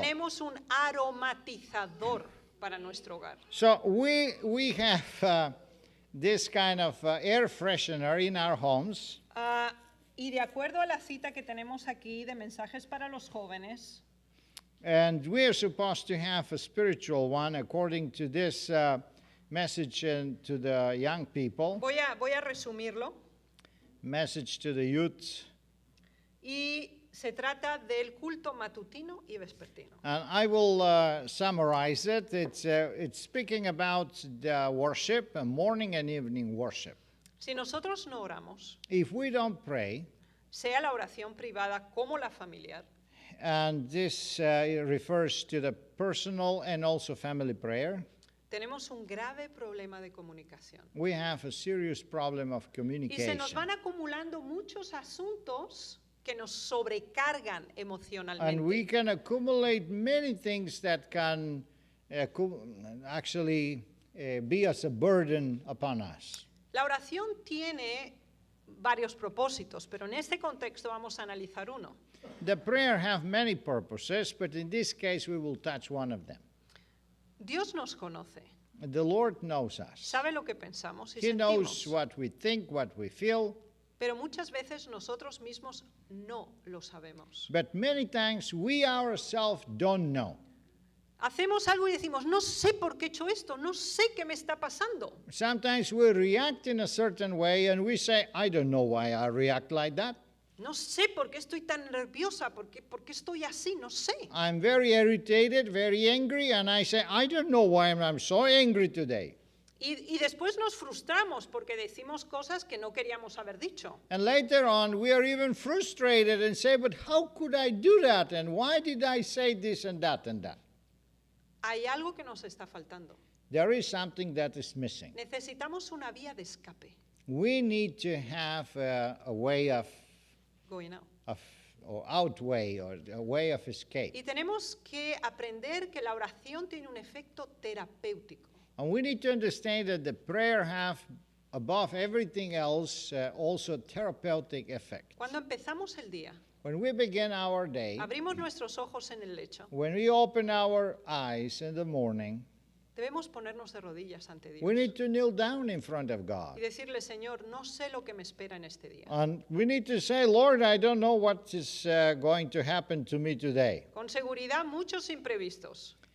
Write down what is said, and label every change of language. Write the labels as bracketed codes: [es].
[es] tenemos un aromatizador para nuestro hogar. [en] So we have this kind of air freshener in our homes. [es] Y de acuerdo a la cita que tenemos aquí de mensajes para los jóvenes, [en] And we are supposed to have a spiritual one according to this message to the young people, [es] voy a resumirlo. [en] message to the youth. [es] Y se trata del culto matutino y vespertino. [en] And I will summarize it. It's speaking about the worship, morning and evening worship. [es] Si nosotros no oramos, [en] If we don't pray, [es] sea la oración privada como la familiar, [en] And this refers to the personal and also family prayer. [es] Tenemos un grave problema de comunicación. [en] We have a serious problem of [es] Y se [en] communication. [es] nos van acumulando muchos asuntos que nos sobrecargan [en] And we [es] emocionalmente. [en] can accumulate many things that can actually be as a burden upon us. [es] La oración tiene varios propósitos, pero en este contexto vamos a analizar uno. [en] The prayer have many purposes, but in this case we will touch one of them. [es] Dios nos conoce, [en] The Lord knows us. [es] sabe lo que pensamos y [en] He knows [es] sentimos, [en] what we think, what we feel, [es] pero muchas veces nosotros mismos no lo sabemos. [en] but many times we ourselves don't know. [es] Hacemos algo y decimos, no sé por qué he hecho esto, no sé qué me está pasando. [en] Sometimes we react in a certain way and we say, I don't know why I react like that. [es] No sé por qué estoy tan nerviosa, por qué estoy así, no sé. [en] I'm very irritated, very angry, and I say, I don't know why I'm so angry today. [es] Y después nos frustramos porque decimos cosas que no queríamos haber dicho. [en] And later on, we are even frustrated and say, but how could I do that? And why did I say this and that and that? [es] Hay algo que nos está faltando. [en] There is something that is missing. [es] Necesitamos una vía de escape. [en] We need to have a way of Going out. or outway or a way of escape. [es] Y tenemos que aprender que la oración tiene un efecto terapéutico. [en] And we need to understand that the prayer have, above everything else, also therapeutic effect. [es] Cuando empezamos el día, [en] When we begin our day, [es] abrimos nuestros ojos en el lecho, [en] when we open our eyes in the morning, [es] debemos ponernos de rodillas ante Dios [en] we need to kneel down in front of [es] y [en] God. [es] decirle, Señor, no sé lo que me espera en este día. [en] And we need to say, Lord, I don't know what is going to happen to me today. [es] Con seguridad, muchos imprevistos.